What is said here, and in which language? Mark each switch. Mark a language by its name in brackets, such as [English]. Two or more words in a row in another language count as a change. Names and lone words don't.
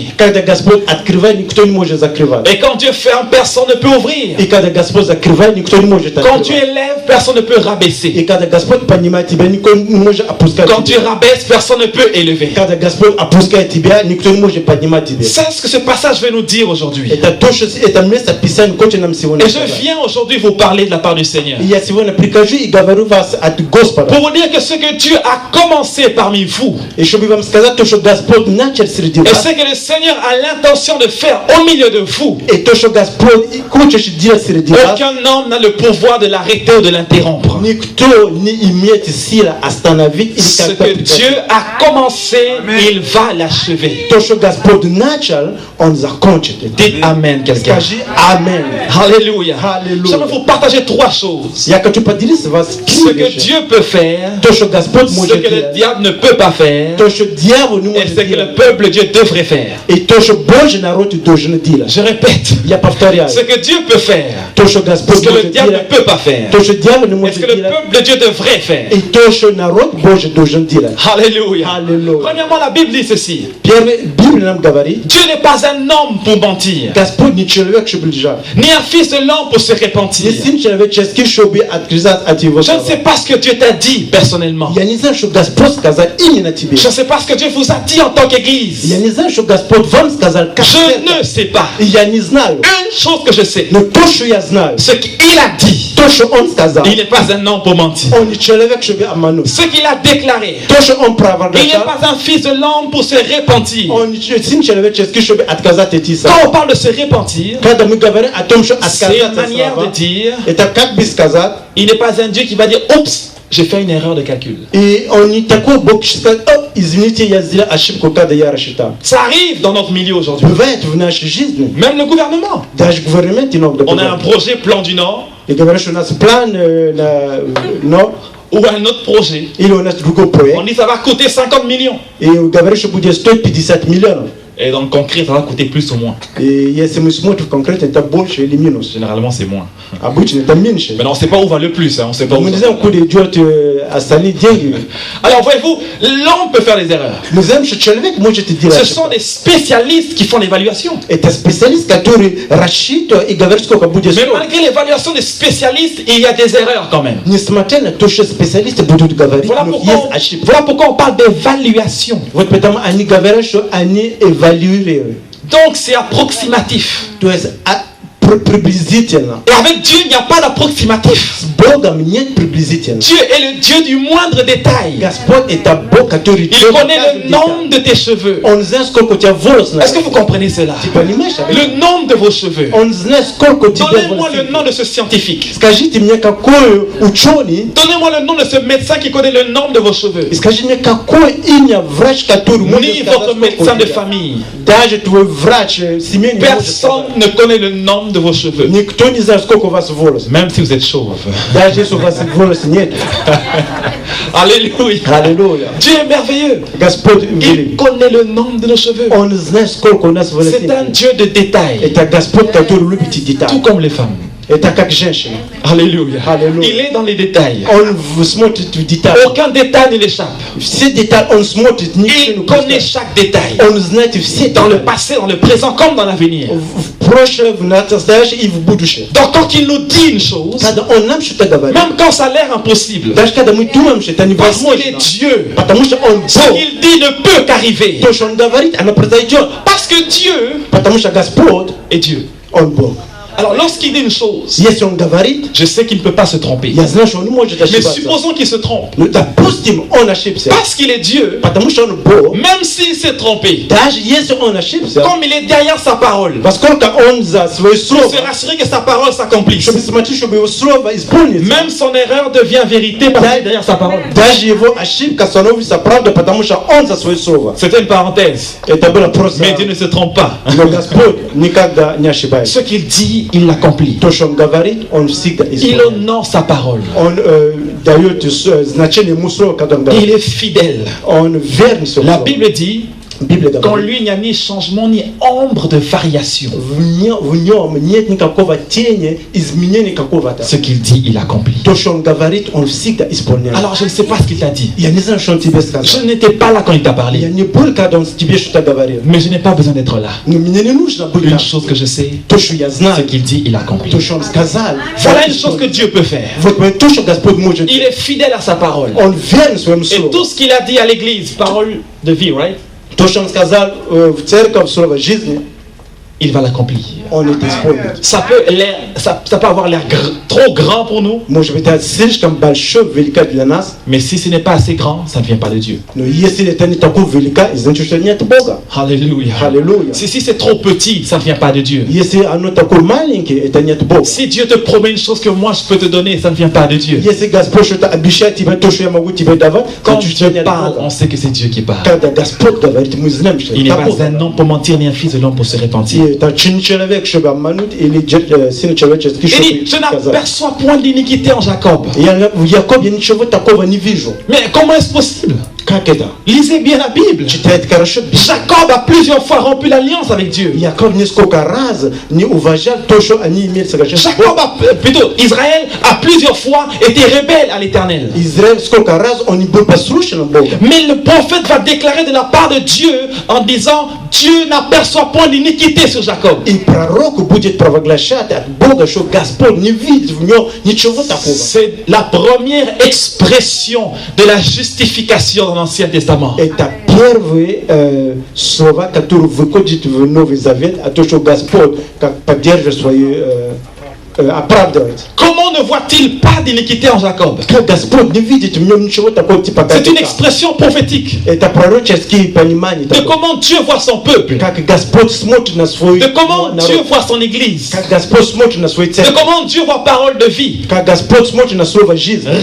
[Russian] Когда Господь открывает, никто не может закрывать. [French] Et quand Dieu ferme, personne ne peut ouvrir. [Russian] И когда Господь закрывает, никто не может [French] Quand Dieu [Russian] открывать. [French] élève, personne ne peut rabaisser. [Russian] И когда Господь поднимает тебя, никто не может опускать [French] Quand Dieu [Russian] тебя. [French] rabaisse, personne ne peut élever. [Russian] Когда Господь опускает тебя, никто не может поднимать тебя. [French] C'est ce que ce passage veut nous dire aujourd'hui. [Russian] Это то, что это место Писания хочет нам сегодня [French] Et je [Russian] сказать. [French] viens aujourd'hui vous parler de la part du Seigneur. [Russian] И я сегодня прикажу и говорю вас от Господа. [French] Pour vous dire que ce que Dieu a commencé par parmi vous. [Russian] Et чтобы вам сказать то, что Господь начал среди [French] Et [Russian] вас. [French] ce que le Seigneur a l'intention de faire au milieu de vous, [Russian] И то, что Господь хочет делать среди вас. [French] aucun homme n'a le pouvoir de l'arrêter ou de l'interrompre. [Russian] Никто не имеет силы остановить или [French] Ce [Russian] как-то [French] que Dieu a commencé, il va l'achever. [Russian] то, что Господь начал, Он закончит. [French] Dites Amen, quelqu'un. [Russian] Скажи Амен. [French] Alléluia. Alléluia. J'aimerais vous partager trois choses. [Russian] Я хочу поделиться с вас [French] Ce que Dieu peut faire, [Russian] то, что Господь [French] ce [Russian] может [French] que le [Russian] делать, [French] diable ne peut pas faire, [Russian] то, что дьявол не [French] et [Russian] может [French] ce que le [Russian] делать, [French] peuple de Dieu devrait faire. [Russian] и то, что Божий народ должен делать. [French] Je répète, [Russian] Я повторяю, [French] ce que Dieu peut faire, [Russian] то, что [French] ce [Russian] Господь [French] que le [Russian] может [French] diable ne [Russian] делать, [French] peut pas faire, [Russian] то, что дьявол не [French] et ce [Russian] может [French] que le [Russian] делать, [French] peuple de Dieu devrait faire. [Russian] и то, что народ Божий должен делать. [French] Alléluia. Alléluia. Premièrement, la Bible dit ceci. [Russian] Первое, Библия нам говорит, [French] Dieu n'est pas un homme pour mentir, [Russian] Господь не человек, чтобы лжать. [French] ni un fils de l'homme pour se [Russian] Не [French] repentir. [Russian] сын человеческий, чтобы отказаться от его [French] Je ne [Russian] слова. [French] sais pas ce que Dieu t'a dit personnellement. [Russian] Я не знаю, что Господь сказал именно тебе. [French] Je ne sais pas ce que Dieu vous a dit en tant [Russian] Я [French] qu'Église. [Russian] не знаю, что Господь вам сказал, как [French] Je [Russian] церковь. [French] ne sais pas. [Russian] И я не знаю. [French] Une chose que je sais, [Russian] Но то, что я знаю, [French] ce qu'il a dit, [Russian] то, что Он сказал, [French] il n'est pas un homme pour mentir. [Russian] Он не человек, чтобы обмануть. [French] Ce qu'il a déclaré, [Russian] То, что Он [French] il n'est [Russian] провозглашал, [French] pas un fils de l'homme pour se repentir. [Russian] Он не сын человеческий, чтобы отказаться от Иисуса. [French] Quand on parle de se repentir, [Russian] Когда мы говорим о том, что [French] c'est une [Russian] отказаться от [French] manière de [Russian] слова, [French] dire, [Russian] это как бы сказать, [French] il n'est pas un Dieu qui va dire, oups, j'ai fait une erreur de calcul. [Russian] и Он не такой Бог, что скажет, о, извините, я сделал ошибку, когда я рассчитал. [French] Ça arrive dans notre milieu aujourd'hui. [Russian] Бывает в нашей жизни, [French] Même le gouvernement. [Russian] даже gouvernement иногда [French] On a un [Russian] бывает. [French] projet Plan du Nord [Russian] И говорят, что у нас план но [French] ou un autre projet. [Russian] или у нас другой проект, [French] On dit ça va coûter 50 millions. [Russian] и говорят, что будет стоить 50 миллионов. [French] Et dans le concret, ça va coûter plus ou moins. [Russian] И если мы смотрим конкретно, это больше или минус. [French] Généralement, c'est moins. [Russian] Обычно это меньше. [French] Mais on ne sait pas où va le plus. Hein. On sait pas où [Russian] Мы [French] ça [Russian] не [French] va. [Russian] знаем, куда идет остальные деньги. [French] Alors, voyez-vous, l'homme peut faire des erreurs. [Russian] Мы знаем, что человек может [French] Ce [Russian] делать. [French] sont des spécialistes qui font l'évaluation. [Russian] Это специалист, который рассчитывает и говорит, сколько будет [French] Mais [Russian] стоить. [French] malgré l'évaluation des spécialistes, il y a des erreurs quand même. [Russian] Несмотря на то, что специалисты будут говорить, но есть ошибки. [French] Voilà pourquoi on parle d'évaluation. [Russian] Вот потому они говорят, что они эвалюируют. [French] Donc, c'est approximatif. [Russian] То есть приблизительно. [French] Et avec Dieu, il n'y a pas d'approximatif. [Russian] С Богом нет приблизительно. [French] Dieu est le Dieu du moindre détail. [Russian] Господь это Бог, который [French] Il [Russian] делает [French] connaît [Russian] каждый [French] le [Russian] деталь. [French] nombre de tes cheveux. [Russian] Он знает, сколько у тебя волос на [French] Est-ce que vous comprenez cela? [Russian] Ты понимаешь? [French] Le nombre de vos cheveux. [Russian] Он знает, сколько у тебя [French] Donnez-moi le [Russian] волос. [French] nom de ce scientifique. [Russian] Скажите мне, какой ученый, [French] Donnez-moi le nom de ce médecin qui connaît le nombre de vos cheveux. [Russian] и скажи мне, какое имя врач, который может [French] Ni [Russian] сказать, [French] votre [Russian] сколько [French] médecin [Russian] у [French] de [Russian] тебя. [French] famille. [Russian] Даже твой врач семейный не может [French] Personne [Russian] сказать. [French] ne connaît le nombre de vos cheveux. [Russian] Никто не знает, сколько у вас волос. [French] Même si vous êtes chauve. [Russian] Даже если у вас волос нет. [French] Alléluia. [Russian] Аллилуйя. [French] Dieu est merveilleux. [Russian] Господь [French] Il [Russian] великий. [French] connaît le nombre de nos cheveux. [Russian] Он знает, сколько у нас волос. [French] C'est un Dieu de détails. [Russian] Это Господь, который любит эти [French] Tout [Russian] детали. [French] comme les femmes. [Russian] Это как женщина. [French] Alléluia. Alléluia. Il est dans les détails. [Russian] Он смотрит в детали. [French] Aucun détail ne l'échappe. [Russian] Все детали он смотрит, ничего не [French] Il connaît [Russian] упускает. [French] chaque détail. [Russian] Он знает все [French] Dans le [Russian] детали. [French] passé, dans le présent, comme dans l'avenir. [Russian] В прошлое, в настоящее и в будущее. [French] Donc quand il nous dit une chose, [Russian] Когда он нам что-то говорит, [French] même quand ça a l'air impossible, [Russian] даже когда мы думаем, что это [French] parce qu'il est [Russian] невозможно, [French] Dieu, [Russian] потому что он [French] ce [Russian] Бог, [French] qu'il dit ne peut qu'arriver. [Russian] то, что он говорит, оно произойдет. [French] Parce que Dieu [Russian] Потому что Господь, [French] est Dieu. [Russian] он Бог. [French] Alors lorsqu'il dit une chose, [Russian] Если он говорит, [French] je sais qu'il ne peut pas se tromper. [Russian] я знаю, что он не может [French] Mais [Russian] ошибаться. [French] supposons qu'il se trompe. [Russian] Ну, допустим, он ошибся. [French] Parce qu'il est Dieu, [Russian] Потому что он Бог. [French] même s'il s'est trompé, [Russian] Даже если он ошибся, [French] comme il est derrière sa parole, [Russian] поскольку он за свое [French] pour [Russian] слово, [French] se rassurer que sa parole s'accomplisse. [Russian] чтобы смотреть, чтобы его слово исполнится. [French] Même son erreur devient vérité parce qu'il est derrière sa parole. [Russian] Даже его ошибка становится правдой, потому что он за свое слово. [French] C'était une parenthèse. [Russian] Это было просто... [French] Mais Dieu ne se trompe pas. [Russian] Но Господь никогда не ошибается. [French] Ce qu'il dit, il l'accomplit. [Russian] То, что он говорит, он всегда [French] Il [Russian] исполняет. [French] honore sa parole. [Russian] Он дает значение ему слова, когда он [French] Il [Russian] говорит. [French] est fidèle. [Russian] Он верный своему [French] La [Russian] слову. [French] Bible dit [Russian] Библия [French] qu'en [Russian] говорит, [French] lui, il n'y a ni changement ni ombre de variation. [Russian] в нем нет никакого тени, изменения какого-то. [French] Ce qu'il dit, il accomplit. [Russian] То, что он говорит, он всегда исполняет. [French] Alors, je ne sais pas ce qu'il t'a dit. [Russian] Я не знаю, что он тебе [French] Je [Russian] сказал. [French] n'étais pas là quand il t'a [Russian] Я [French] parlé. [Russian] не был, когда он тебе что-то говорил. [French] Mais je n'ai pas besoin d'être là. [Russian] Но мне не нужно быть [French] Une [Russian] там. [French] chose que je sais, [Russian] То, что я [French] ce [Russian] знаю, [French] qu'il dit, il accomplit. [Russian] то, что он сказал. [French] Voilà une chose que Dieu peut faire. [Russian] Вот то, что Господь может. [French] Il est fidèle à sa parole. [Russian] Он верен своему [French] Et [Russian] слову. [French] tout ce qu'il a dit à l'église, parole de vie, right? [Russian] То, что он сказал в церковь, слово жизни, [French] il va l'accomplir. on est disponible. Ça peut avoir l'air trop grand pour nous, [Russian] Может быть, это слишком большое, велика для нас, [French] mais si ce n'est pas assez grand, ça ne vient pas de Dieu. [Russian] но если это не такое велика, значит, что нет Бога. [French] Alléluia. [Russian] Аллилуйя. [French] Si c'est trop petit, ça ne vient pas de Dieu. [Russian] Если оно такое маленькое, это нет Бога. [French] Si Dieu te promet une chose que moi je peux te donner, ça ne vient pas de Dieu. [Russian] Если Господь что-то обещает тебе, то, что я могу тебе давать, [French] Quand [Russian] значит, что [French] Dieu [Russian] нет [French] parle, [Russian] Бога. [French] on sait que c'est Dieu qui parle. [Russian] Когда Господь говорит, мы знаем, что [French] Il n'est [Russian] это [French] pas [Russian] Бог. [French] un homme pour mentir, ni un fils de l'homme pour se repentir. [Russian] И это не человек, чтобы обмануть, или сын человеческий, [French] Il dit, je [Russian] чтобы сказать. [French] n'aperçois point d'iniquité en Jacob. [Russian] В Якове ничего такого не вижу. [French] Mais comment est-ce possible? [Russian] Как это? [French] Lisez bien la Bible. [Russian] Читает хорошо. [French] Jacob a plusieurs fois rompu l'alliance avec Dieu. [Russian] Яков несколько раз не уважал то, что они имели соглашение. [French] Plutôt, Israël a plusieurs fois été rebelle à l'Éternel. [Russian] Израиль сколько раз он был послушен Богу. [French] Mais le prophète va déclarer de la part de Dieu en disant, Dieu n'aperçoit point d'iniquité sur Jacob. [Russian] И пророк будет провозглашать от Бога, что Господь не видит в нем ничего такого. [French] C'est la première expression de la justification dans l'Ancien Testament. [Russian] Это первые слова, которые выходят в Новый Завет, а то, что Господь как поддерживает свои оправдывает. [French] Comment ne voit-il pas d'iniquité en Jacob? [Russian] Как Господь не видит в нем ничего такого типа [French] C'est une [Russian] Габита. [French] expression prophétique [Russian] Это пророческие понимания. [French] de comment Dieu voit son peuple, [Russian] Как Господь смотрит на свой [French] de comment [Russian] народ. [French] Dieu voit son Église, [Russian] Как Господь смотрит на свой [French] de [Russian] церковь. [French] comment Dieu voit parole de vie. [Russian] Как Господь смотрит на слово жизни.